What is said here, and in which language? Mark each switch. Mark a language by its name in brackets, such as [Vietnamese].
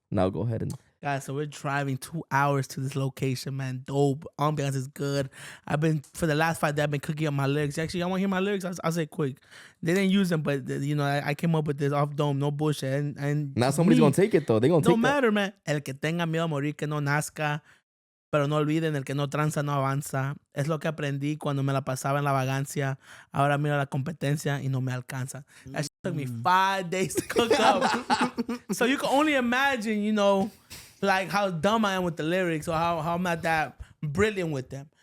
[English] Now go ahead and... Guys, so we're driving 2 hours to this location, man. Dope. Ambiance is good. For the last 5 days, I've been cooking up my lyrics. Actually, y'all want to hear my lyrics? I'll say quick. They didn't use them, but, you know, I came up with this off dome, no bullshit. And now somebody's going to take it, though. They're going to take it. No matter, man. [Spanish] El que tenga miedo a morir, que no nazca. Pero no olviden, el que no tranza no avanza. Es lo que aprendí cuando me la pasaba en la vagancia. Ahora mira la competencia y no me alcanza. [English] That shit took me 5 days to cook up. So you can only imagine, you know, like how dumb I am with the lyrics or how I'm not that brilliant with them.